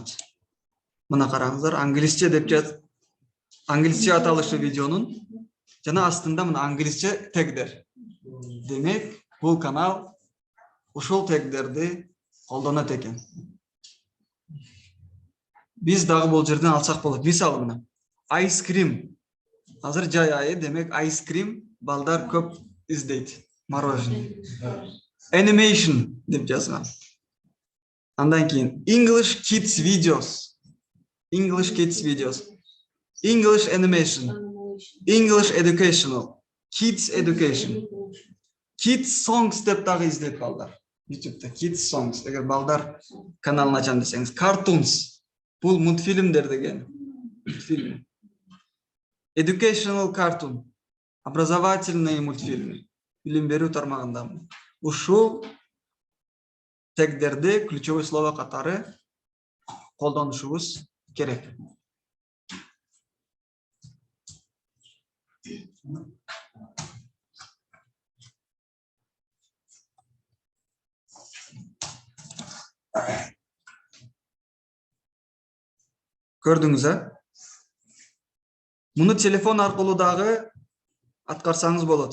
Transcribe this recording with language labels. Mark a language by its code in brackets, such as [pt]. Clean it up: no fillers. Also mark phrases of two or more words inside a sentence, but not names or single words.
[ky] Мына караңыздар, англисче деп жаз. Англисче аталышы видеонун жана астында мына англисче тегдер. Демек, бул канал ушул тегдерди колдонот экен. Биз дагы бул жерден алсак болот. Мисалы мына [en] ice cream. [ky] Азыр жай айы, демек [en] ice cream [ky] балдар көп издейт. Мороженое. Animation деп жазган. Андан кийин [en] English kids videos. English kids videos. English animation. English educational. Kids education. Kids songs [ky] деп дагы издейт балдар. YouTube'да [en] kids songs. [ky] Эгер балдар каналын ачам десеңиз, cartoons. Бул мультфильмдер деген. Мультфильм. [en] Educational cartoon. [ru] Образовательные мультфильмы. [ky] Билим берүү тармагында. Ушул тегдерди [ru] ключевой слово [ky] катары колдонушубуз керек. Көрдүңүз, Муну телефон аркылуу дагы аткарсаңыз болот.